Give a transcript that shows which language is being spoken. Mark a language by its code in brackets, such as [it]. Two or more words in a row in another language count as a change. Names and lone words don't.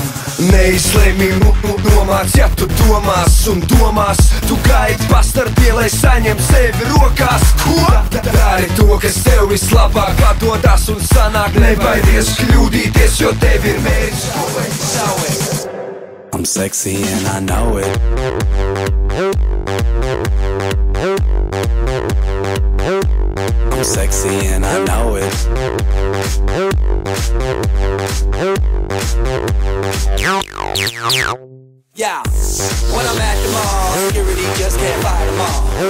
[lv] Neizlēmi nomāc, ja tu domās un domās. Tu gaidi pastarpie, lai saņem sevi rokās. Ko? Dari to, kas tev vislabāk padodas un sanāk. Nebaidies kļūdīties, jo tev ir mērķis, ko vajag savēt. [en] I'm sexy and I know it. I'm sexy and I know it. Yeah, when I'm at the mall, security just can't fight them all.